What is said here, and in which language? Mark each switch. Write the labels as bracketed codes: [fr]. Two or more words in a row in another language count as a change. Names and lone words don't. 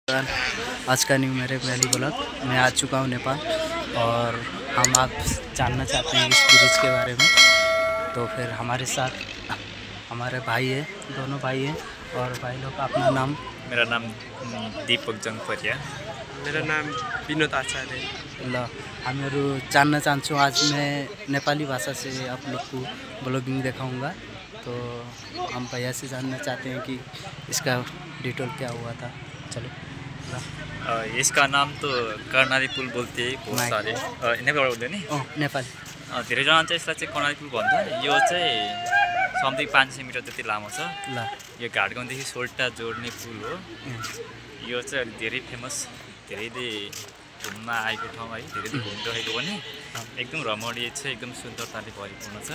[hi] आज का न्यू मेरे पहली ब्लॉग मैं आ चुका हूँ नेपाल और हम आप जानना चाहते हैं इस ब्रिज के बारे में। तो फिर हमारे साथ हमारे भाई है, दोनों भाई हैं। और भाई लोग का अपना नाम? मेरा नाम दीपक जंगपरिया। मेरा नाम विनोद आचार्य। [ne] ल हामीहरू [hi] जानना चाहूँ, आज मैं नेपाली भाषा से आप लोग को ब्लॉगिंग दिखाऊंगा। तो हम भैया से जानना चाहते हैं कि इसका डिटेल क्या हुआ था। चलो। इसका नाम तो कर्णाली पुल बोलते हैं बहुत सारे [ne] नेपालबाट बोल्दै नि नेपाली धेरैजना चाहिँ यसलाई चाहिँ कर्णाली पुल भन्छ। यो चाहिँ समथिङ 500 मिटर जति लामो छ। ल यो घाटगाउँदेखि सोल्टा जोड्ने पुल हो। यो चाहिँ अलि धेरै फेमस, धेरैले घुम्न आएको ठाउँ है, धेरैले घुमिरहेको पनि एकदम रमणीय छ, एकदम सुन्दरताले भरिपूर्ण छ।